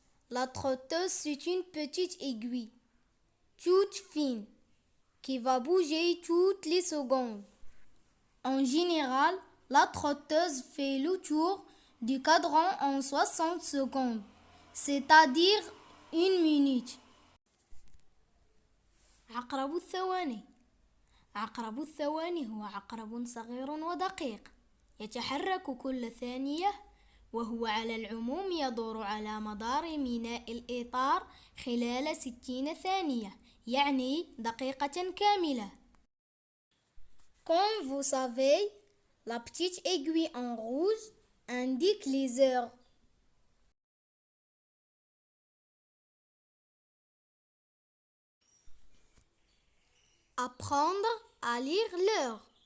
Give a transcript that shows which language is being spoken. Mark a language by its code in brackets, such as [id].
[fr] La trotteuse, c'est une petite aiguille, toute fine, qui va bouger toutes les secondes. En général, la trotteuse fait le tour du cadran en 60 secondes, c'est-à-dire 1 minute. [ar] عقرب الثواني. عقرب الثواني هو عقرب صغير ودقيق يتحرك كل ثانية، وهو على العموم يدور على مدار ميناء الإطار خلال 60 ثانية، يعني دقيقة كاملة. [fr] Comme vous savez, la petite aiguille en rouge indique les heures. Apprendre à lire l'heure.